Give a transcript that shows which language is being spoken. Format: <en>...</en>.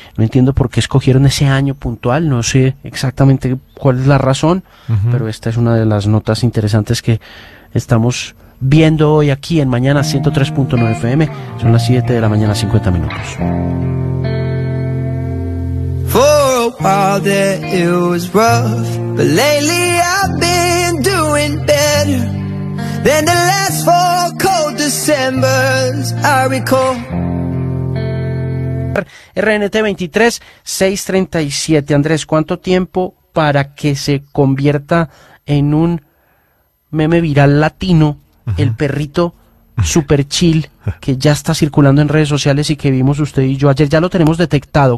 <es>No entiendo por qué escogieron ese año puntual, no sé exactamente cuál es la razón, pero esta es una de las notas interesantes que estamos viendo hoy aquí en Mañana 103.9 FM. Son las 7 de la mañana, 50 minutos.</es> <en>For a while there it was rough, but lately I've been doing better than the last four cold Decembers I recall. RNT 23637.</en> <es>Andrés, ¿cuánto tiempo para que se convierta en un meme viral latino el perrito super chill que ya está circulando en redes sociales y que vimos usted y yo ayer? Ya lo tenemos detectado.</es>